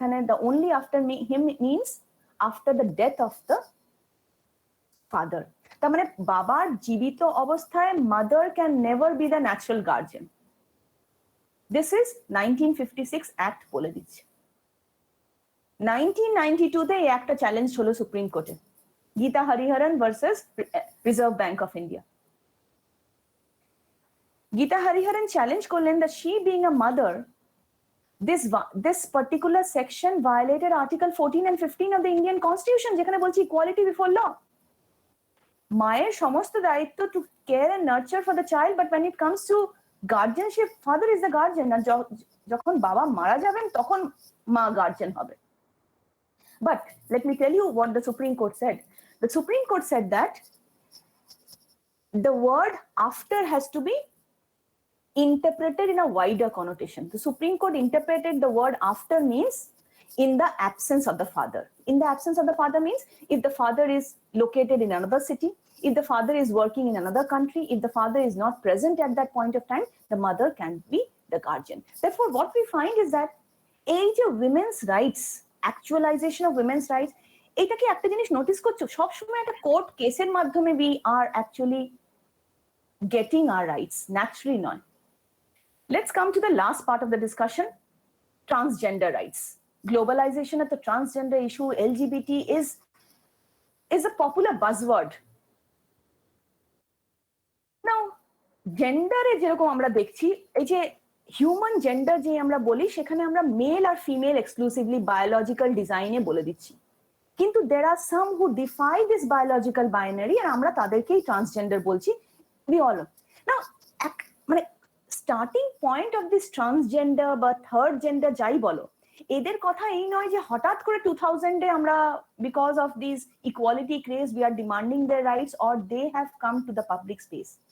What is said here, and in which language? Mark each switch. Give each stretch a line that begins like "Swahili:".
English: The only after him means after the death of the father.
Bangla: তার মানে বাবার জীবিত অবস্থায়
English: mother can never be the natural guardian. This is 1956 Act
Bangla: বলে দিচ্ছে। 1992 তে এই একটা চ্যালেঞ্জ হলো সুপ্রিম কোর্টে, Gita Hariharan versus reserve bank of India.
English: Geeta Hariharan challenged করলেন that she being a mother, this particular section violated Article 14 and 15 of the Indian Constitution,
Bangla: যেখানে বলছে
English: equality before law.
Bangla: মায়ের সমস্ত দায়িত্ব
English: to care and nurture for the child, but when it comes to guardianship, father is the guardian.
Bangla: আর যখন বাবা মারা যাবেন তখন মা guardian হবে।
English: But let me tell you what the Supreme Court said. The Supreme Court said that the word after has to be interpreted in a wider connotation. The Supreme Court interpreted the word after means in the absence of the father. In the absence of the father means if the father is located in another city, if the father is working in another country, if the father is not present at that point of time, the mother can be the guardian. Therefore, what we find is that age of women's rights, actualization of women's rights,
Bangla: এটা কি একটা জিনিস notice করছো? সব সময় একটা court কেসের মাধ্যমে
English: we are actually getting our rights, naturally
Bangla: নয়।
English: Let's come to the last part of the discussion, transgender rights. Globalization of the transgender issue, LGBT is a popular buzzword.
Bangla: Now, gender এ যেরকম আমরা দেখছি, এই যে human gender যে আমরা বলি, সেখানে আমরা মেল আর ফিমেল এক্সক্লুসিভলি বায়োলজিক্যাল ডিজাইনে বলে দিচ্ছি।
English: কিন্তু there are some who defy this biological binary,
Bangla: আর আমরা তাদেরকেই ট্রান্সজেন্ডার বলছি।
English: We all know. Now, মানে starting point of this transgender বা third gender যাই বলো,
Bangla: এদের কথা এই নয় যে হঠাৎ করে 2000-এ আমরা
English: Because of this equality craze we are demanding their rights or they have come to the public space.